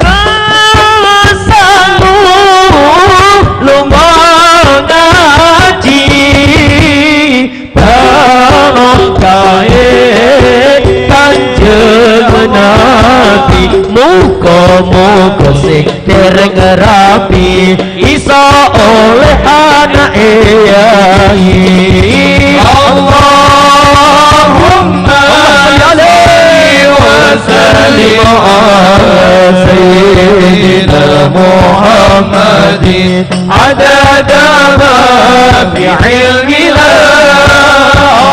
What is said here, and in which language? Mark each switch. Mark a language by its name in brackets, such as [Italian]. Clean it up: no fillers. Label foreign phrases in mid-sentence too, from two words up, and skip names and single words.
[Javanese] ngaji barokah Kanjeng Nabi, muga-muga sing dereng rapi iso oleh anak yai. [Arabic] اللهم صل وسلم على سيدنا محمد عدد ما في علم الله.